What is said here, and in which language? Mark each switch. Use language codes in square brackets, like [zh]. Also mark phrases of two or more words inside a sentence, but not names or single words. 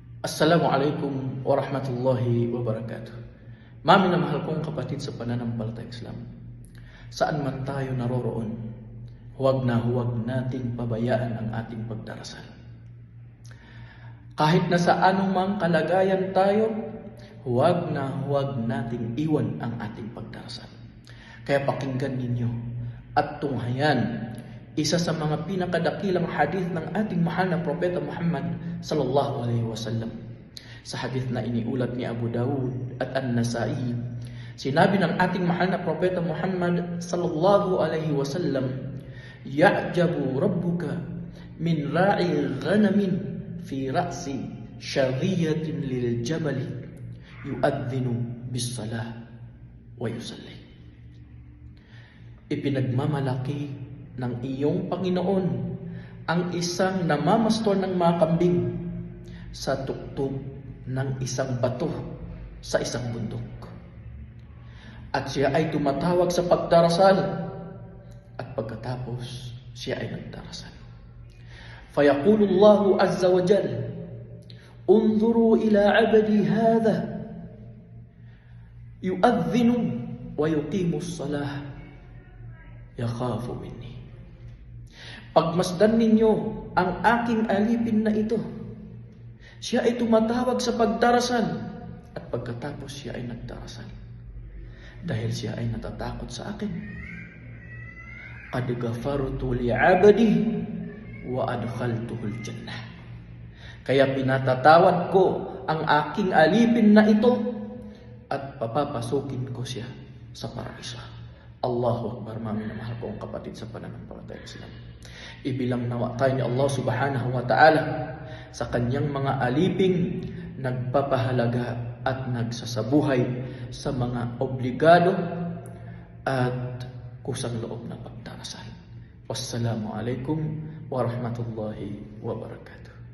[ar] السلام عليكم ورحمة الله وبركاته. [tl] Mami na mahal kong kapatid sa pananampalatayang Islam. Saan man tayo naroroon, huwag nating pabayaan ang ating pagdarasal. Kahit na sa anumang kalagayan tayo, huwag nating iwan ang ating pagdarasal. Kaya pakinggan ninyo at tunghayan isa sa mga pinakadakilang hadith ng ating mahal na propeta Muhammad [ar] صلى الله عليه وسلم. [tl] Sa hadith na iniulat ni Abu Dawud at An-Nasa'i, sinabi ng ating mahal na propeta Muhammad [ar] صلى الله عليه وسلم, "يعجب ربك من راعي غنم في رأس شظية للجبل يؤذن بالصلاة ويصلي." [tl] Ipinagmamalaki ng iyong Panginoon ang isang namamastor ng mga kambing sa tuktog ng isang bato sa isang bundok. At siya ay tumatawag sa pagdarasal at pagkatapos siya ay nagdarasal. [ar] فيقول الله عز وجل انظروا إلى عبدي هذا يؤذن ويقيم الصلاة يخاف مني." [tl] Pagmasdan ninyo ang aking alipin na ito. Siya ay tumatawag sa pagdarasal at pagkatapos siya ay nagdarasal. Dahil siya ay natatakot sa akin. [ar] قد غفرت لعبدي وأدخلته الجنة. [tl] Kaya pinatatawad ko ang aking alipin na ito at papapasukin ko siya sa paraiso. [ar] الله أكبر. [tl] Mami na mahal kong kapatid sa pananampalatayang Islam. Ibilang nawa tayo ni Allah [ar] سبحانه وتعالى [tl] sa kanyang mga aliping nagpapahalaga at nagsasabuhay sa mga obligado at kusang loob na pagdarasal. [ar] والسلام عليكم ورحمة الله وبركاته.